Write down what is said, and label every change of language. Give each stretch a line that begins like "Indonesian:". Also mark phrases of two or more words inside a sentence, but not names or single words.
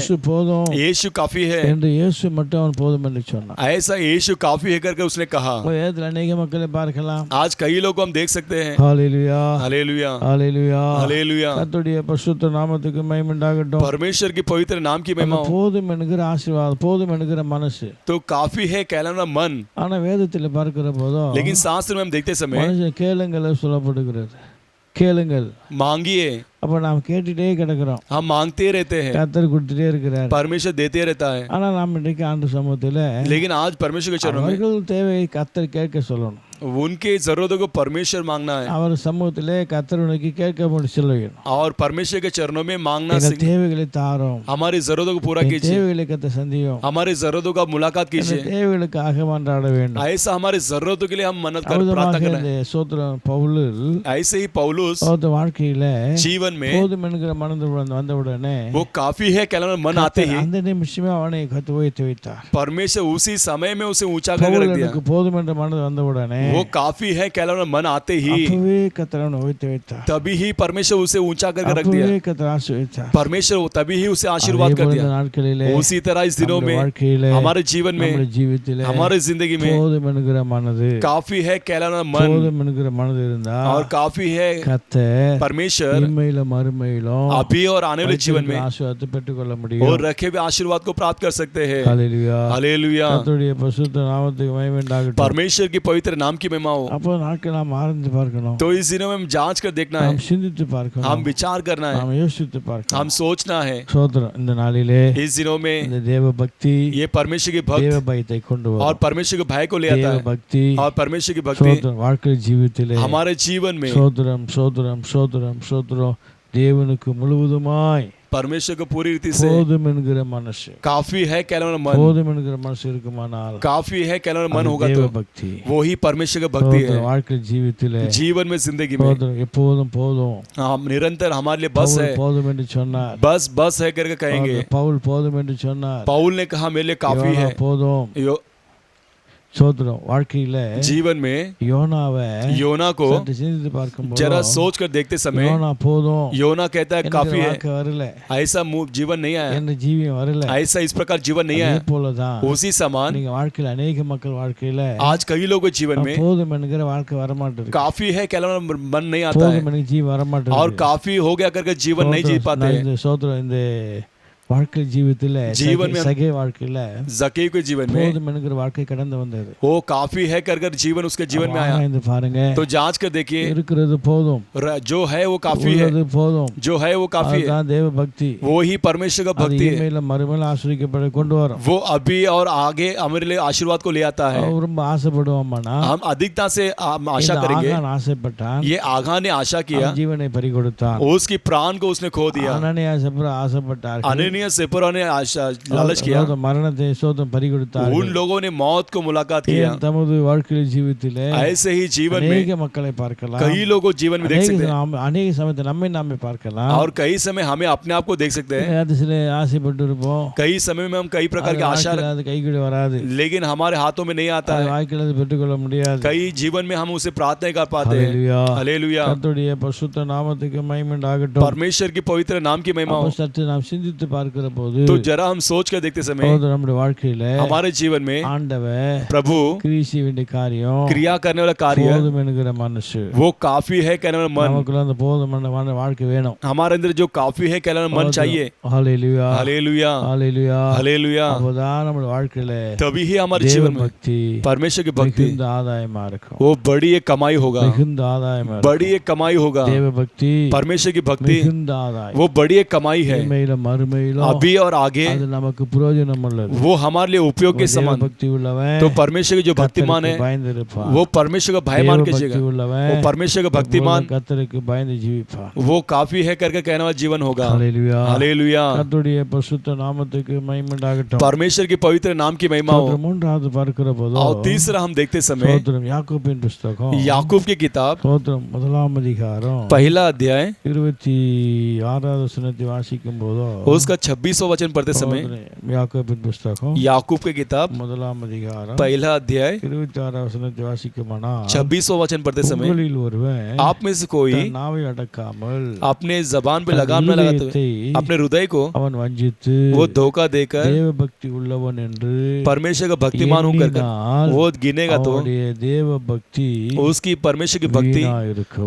Tamil: இயேசு போதும்
Hindi: यीशु काफी है.
Tamil: என்று இயேசு மட்டும் அவன் போதும் என்று சொன்னான்.
Hindi: ऐसा यीशु काफी है करके उसने कहा.
Tamil: வேதத்தில் अनेक மக்களை பார்க்கலாம்.
Hindi: आज कई लोग को हम देख सकते हैं.
Tamil: ஹல்லேலூயா
Hindi: हालेलुया
Tamil: ஹல்லேலூயா
Hindi: हालेलुया.
Tamil: கர்த்தருடைய பரிசுத்த நாமத்துக்கு மகிமை உண்டாகட்டும்.
Hindi: परमेश्वर की पवित्र नाम की महिमा हो.
Tamil: போதும் என்கிற ஆசீர்வாதம், போதும் என்கிற மனசு.
Hindi: तो काफी है कहना मन.
Tamil: ஆனா வேதத்தில் பார்க்கிற போதோ
Hindi: लेकिन शास्त्र में हम देखते समय
Tamil: மனுஷன் கேளுங்கள் சொல்லப்படுகிறது. கேளுங்கள்,
Hindi: मांगिए.
Tamil: அப்ப நாம் கேட்டுட்டே கிடக்கிறோம்,
Hindi: हम मांगते रहते हैं,
Tamil: கர்த்தர் கொடுத்துட்டே இருக்கிறார்.
Hindi: परमेश्वर देते रहता है.
Tamil: ஆனா நாம் இன்றைக்கு ஆண்டு சமூகத்துல
Hindi: लेकिन आज परमेश्वर के चरणों में
Tamil: அவர்கள் தேவையை கர்த்தர் கேட்க சொல்லணும்.
Hindi: उनके जरूरतों को परमेश्वर मांगना है
Tamil: அவர் சமூகத்திலே கர்த்தர் உனக்கு கேட்க சொல்லணும்.
Hindi: और परमेश्वर के चरणों में मांगना
Tamil: எங்கள் தேவைகளை தாரும்,
Hindi: हमारी जरूरतों को पूरा कीजिए.
Tamil: தேவைகளை கர்த்தர் சந்தியும்,
Hindi: हमारी जरूरतों का मुलाकात कीजिए.
Tamil: தேவைகளுக்காக மன்றாட வேண்டும்.
Hindi: ऐसा हमारी जरूरतों के लिए हम मन्नत कर प्रार्थना
Tamil: அவ்விதமாக
Hindi: करना
Tamil: இந்த
Hindi: है.
Tamil: சோத்திரம் பவுல்
Hindi: ऐसे ही पौलुस
Tamil: அவரது வாழ்க்கையில
Hindi: जीवन में
Tamil: போதும் என்கிற மனது வந்தவுடனே
Hindi: वो काफी है कहना मन आते ही
Tamil: அந்த நிமிஷமே அவனை கத்து உயர்த்தி வைத்தார்.
Hindi: परमेश्वर उसी समय में उसे ऊंचा कर
Tamil: பவுல்
Hindi: दिया.
Tamil: எனக்கு போதும் என்ற மனது வந்தவுடனே
Hindi: वो काफी है कहलाने मन आते ही
Tamil: அப்பவே கர்த்தர் அவனை உயர்த்தி வைத்தார்.
Hindi: तभी ही परमेश्वर उसे ऊंचा करके रख दिया.
Tamil: அப்பவே கர்த்தர் ஆசீர்வதித்தார்.
Hindi: परमेश्वर तभी ही उसे आशीर्वाद कर
Tamil: அதே போல
Hindi: दिया.
Tamil: இந்த நாட்களிலே
Hindi: उसी तरह इस दिनों
Tamil: நம்முடைய
Hindi: में
Tamil: வாழ்க்கையிலே
Hindi: हमारे जीवन में
Tamil: நம்முடைய ஜீவித்திலே
Hindi: हमारे जिंदगी में
Tamil: போதும் என்கிற மனது
Hindi: काफी है कहलाना मन
Tamil: போதும் என்கிற மனது இருந்தா
Hindi: और काफी है
Tamil: கர்த்தர்
Hindi: परमेश्वर
Tamil: இம்மையிலும் மறுமையிலும்
Hindi: अभी और आने वाले जीवन में
Tamil: ஆசீர்வாதத்தை பெற்றுக்கொள்ள முடியும்.
Hindi: और रखे हुए आशीर्वाद को प्राप्त कर सकते हैं.
Tamil: ஹல்லேலூயா.
Hindi: हालेलुया.
Tamil: கர்த்தருடைய பரிசுத்த நாமத்துக்கு மகிமை உண்டாகட்டும்.
Hindi: परमेश्वर की पवित्र नाम की महिमा हो.
Tamil: அப்போ நாட்கள் நாம் ஆராய்ந்து பார்க்கணும்.
Hindi: तो इस दिनों में हम जांच कर देखना
Tamil: நாம்
Hindi: है,
Tamil: சிந்தித்து பார்க்கணும்.
Hindi: हम विचार करना है,
Tamil: நாம் யோசித்து பார்க்கணும்.
Hindi: हम सोचना है.
Tamil: சோதரம் இந்த நாளிலே
Hindi: इस दिनों में
Tamil: இந்த தேவ பக்தி
Hindi: ये परमेश्वर के
Tamil: தேவ
Hindi: भक्त
Tamil: பயத்தை கொண்டு
Hindi: और
Tamil: வரும்.
Hindi: परमेश्वर के भय को ले आता
Tamil: தேவ
Hindi: है.
Tamil: பக்தி
Hindi: और परमेश्वर की भक्ति
Tamil: சோதரம் வாழ்க்கை ஜீவித்திலே
Hindi: हमारे जीवन में
Tamil: சோதரம் சோதரம் சோதரம் சோதரம் தேவனுக்கு முழுவதுமாய்
Hindi: परमेश्वर को पूरी रीति से
Tamil: போதும் என்கிற மனசு
Hindi: काफी है कहलाना मन,
Tamil: போதும் என்கிற மனசு இருக்குமானால்
Hindi: काफी है कहलाना मन
Tamil: அது
Hindi: होगा
Tamil: தேவ
Hindi: तो
Tamil: பக்தி.
Hindi: वो ही परमेश्वर का भक्ति
Tamil: சோதரம்
Hindi: है.
Tamil: வாழ்க்கை ஜீவித்திலே
Hindi: जीवन में जिंदगी में
Tamil: சோதரம் எப்போதும் போதும்
Hindi: हम निरंतर हमारे लिए बस
Tamil: பவுல்
Hindi: है,
Tamil: போதும் என்று சொன்னார்.
Hindi: बस है करके कहेंगे.
Tamil: பவுல் போதும் என்று சொன்னார்.
Hindi: पाउल ने कहा मेरे लिए काफी
Tamil: யோனா
Hindi: है.
Tamil: போதும். சோதரம் வாழ்க்கையில
Hindi: जीवन में
Tamil: யோனாவை
Hindi: योना को
Tamil: சற்று சிந்தித்து பார்க்கும்போது
Hindi: जरा सोच कर देखते समय
Tamil: யோனா போதும்
Hindi: योना कहता है
Tamil: எனக்கு
Hindi: काफी है,
Tamil: வாழ்க்கை வரல,
Hindi: ऐसा जीवन नहीं आया,
Tamil: என் ஜீவியம் வரல.
Hindi: ऐसा इस प्रकार जीवन नहीं
Tamil: அதே
Hindi: आया.
Tamil: போலதான்
Hindi: उसी समान
Tamil: நீங்க வாழ்க்கையில अनेक மக்கள் வாழ்க்கையில
Hindi: आज कई लोगों के जीवन में
Tamil: போதும் என்கிற வாழ்க்கை வரமாட்டேங்குது.
Hindi: काफी है कहलाना मन नहीं आता है,
Tamil: போதும் எனக்கு ஜீவன்
Hindi: और
Tamil: வரமாட்டேங்குது.
Hindi: काफी हो गया करके जीवन नहीं जी पाते हैं.
Tamil: இந்த சோதரம் இந்த வாழ்க்கை ஜீவித்துல
Hindi: जीवन में
Tamil: சகே வாழ்க்கையில
Hindi: जकी के जीवन में
Tamil: போதும் என்கிற வாழ்க்கை கடந்து வந்தது.
Hindi: वो काफी है कर जीवन उसके जीवन में आया.
Tamil: ஆராய்ந்து பாருங்க.
Hindi: तो जांच कर देखिए,
Tamil: இருக்கிறது போதும்,
Hindi: जो है वो काफी है,
Tamil: உள்ளது போதும்,
Hindi: जो है वो काफी है,
Tamil: அதுதான் தேவ பக்தி.
Hindi: वो ही परमेश्वर का
Tamil: அது
Hindi: भक्ति है.
Tamil: இனிமேல மறுமையில ஆசீர்வதிக்கப்பட கொண்டு வரும்.
Hindi: वो अभी और आगे हमारे लिए आशीर्वाद को ले आता है.
Tamil: ரொம்ப ஆசைப்படுவோமானா
Hindi: हम अधिकता से हम आशा
Tamil: இந்த
Hindi: करेंगे.
Tamil: ஆகான் ஆசைப்பட்டான்,
Hindi: ये आगा ने आशा किया,
Tamil: அவன் ஜீவனை பறி கொடுத்தான்.
Hindi: उसकी प्राण को उसने खो दिया.
Tamil: அனனியா சப்ரா ஆசைப்பட்டார்கள்,
Hindi: अननिया सेपरा ने लालच किया.
Tamil: மரணத்தை சோதம் பறி கொடுத்தார்கள்.
Hindi: उन लोगों ने मौत को मुलाकात किया.
Tamil: தமது வாழ்க்கை ஜீவித்திலே
Hindi: ऐसे ही जीवन में
Tamil: அநேக மக்களை பார்க்கலாம்.
Hindi: कई लोगों जीवन में देख सकते हैं,
Tamil: அநேக சமயத்தை நம்மை நாமே பார்க்கலாம்.
Hindi: और कई समय हमें अपने आप को देख सकते हैं.
Tamil: அது சில ஆசைப்பட்டு இருப்போம்,
Hindi: कई समय में हम कई प्रकार की आशा,
Tamil: அது கைகூட வராது,
Hindi: लेकिन हमारे हाथों में नहीं आता है.
Tamil: வாழ்க்கையில் அது பெற்றுக்கொள்ள முடியாது.
Hindi: कई जीवन में हम उसे प्राप्त नहीं कर पाते हैं.
Tamil: ஹல்லேலூயா.
Hindi: हालेलुया.
Tamil: கர்த்தருடைய பரிசுத்த நாமத்துக்கு மகிமை உண்டாகட்டும்.
Hindi: परमेश्वर की पवित्र नाम की महिमा हो.
Tamil: அப்போ சற்று நாம் சிந்தித்து பார்க்கிற போது
Hindi: तो जरा हम सोच कर देखते समय
Tamil: நம்முடைய வாழ்க்கையில
Hindi: हमारे जीवन में
Tamil: ஆண்டவர்
Hindi: प्रभु
Tamil: கிரியை வேண்டிய காரியம்
Hindi: क्रिया करने वाला कार्य
Tamil: போதும் என்கிற மனசு
Hindi: वो काफी है कहने वाला मन.
Tamil: நமக்குள்ள அந்த போதுமான வாழ்க்கை வேணும்.
Hindi: हमारे अंदर जो काफी है कहने वाला मन चाहिए.
Tamil: ஹல்லேலூயா.
Hindi: हालेलुया.
Tamil: ஹல்லேலூயா.
Hindi: हालेलुया.
Tamil: அப்பதான் நம்முடைய வாழ்க்கையில
Hindi: तभी ही हमारे
Tamil: தேவ
Hindi: जीवन में
Tamil: பக்தி
Hindi: परमेश्वर की भक्ति
Tamil: மிகுந்த ஆதாயமா இருக்கும்.
Hindi: वो बड़ी एक कमाई होगा,
Tamil: மிகுந்த ஆதாயமா இருக்கும்.
Hindi: बड़ी एक कमाई होगा.
Tamil: தேவ பக்தி
Hindi: परमेश्वर की भक्ति
Tamil: மிகுந்த ஆதாயம்.
Hindi: वो बड़ी एक कमाई है,
Tamil: இனிமேலும் மறுமையிலும்
Hindi: अभी और आगे
Tamil: அது நமக்கு பிரயோஜனம் உள்ளது.
Hindi: वो हमारे लिए उपयोग के
Tamil: தேவ
Hindi: समान.
Tamil: பக்தி உள்ளவன்
Hindi: तो परमेश्वर के जो भक्तिमान है
Tamil: கர்த்தருக்கு பயந்து இருப்பான்.
Hindi: वो परमेश्वर का भय
Tamil: தேவ
Hindi: मान
Tamil: பக்தி
Hindi: कीजिएगा.
Tamil: உள்ளவன்
Hindi: वो परमेश्वर का भक्तिमान
Tamil: கர்த்தருக்கு பயந்து ஜீவிப்பான்.
Hindi: वो काफी है करके कहने वाला जीवन होगा.
Tamil: ஹல்லேலூயா.
Hindi: हालेलुया.
Tamil: கர்த்தருடைய பரிசுத்த நாமத்துக்கு மகிமை உண்டாகட்டும்.
Hindi: परमेश्वर की पवित्र नाम की महिमा हो.
Tamil: மூன்றாவது பார்க்கிற போது
Hindi: और तीसरा हम देखते समय
Tamil: ஸ்தோத்திரம் யாக்கோபின் புஸ்தகம்
Hindi: याकूब की किताब
Tamil: ஸ்தோத்திரம் முதலாம் அதிகாரம்
Hindi: पहला अध्याय
Tamil: 26வது வசனத்தை வாசிக்கும் போது
Hindi: उसका 26वां वचन पढ़ते समय
Tamil: யாக்கோபின் புஸ்தகம்
Hindi: याकूब की किताब
Tamil: முதலாம் அதிகாரம்
Hindi: पहला अध्याय
Tamil: 26வது வசனத்தை வாசிக்குமானா
Hindi: 26वां वचन पढ़ते समय
Tamil: உங்களில் ஒருவன்
Hindi: आप में से कोई
Tamil: தன் நாவை அடக்காமல்
Hindi: अपने जबान पे लगाम न लगाते हुए अपने हृदय को
Tamil: அவன் வஞ்சித்து
Hindi: वो धोखा देकर
Tamil: தேவ பக்தி உள்ளவன் என்று
Hindi: परमेश्वर का भक्तिमान होकर
Tamil: எண்ணினால்
Hindi: वो गिनेगा तो
Tamil: அவனுடைய தேவ பக்தி
Hindi: उसकी परमेश्वर की भक्ति
Tamil: வீணா இருக்கும்.